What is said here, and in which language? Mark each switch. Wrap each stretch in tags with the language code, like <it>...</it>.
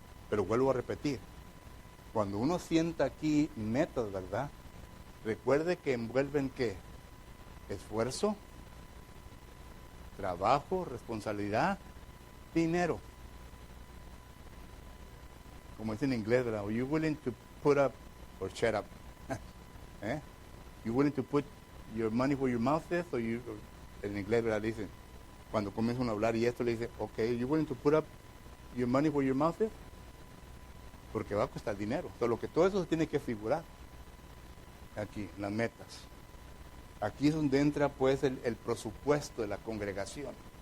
<es>Pero vuelvo a repetir, cuando uno sienta aquí metas, ¿verdad?, recuerde que envuelven ¿qué? Esfuerzo, trabajo, responsabilidad, dinero. Como dice en inglés, ¿verdad?</es> <en>Are you willing to put up or shut up? You willing to put your money where your mouth is?</en> <es>En inglés, ¿verdad?, dicen, cuando comienzan a hablar y esto le dice,</es> <en>okay, you willing to put up your money where your mouth is?</en> <es>Porque va a costar dinero. Solo que todo eso se tiene que figurar aquí, las metas. Aquí es donde entra pues el presupuesto de la congregación.</es>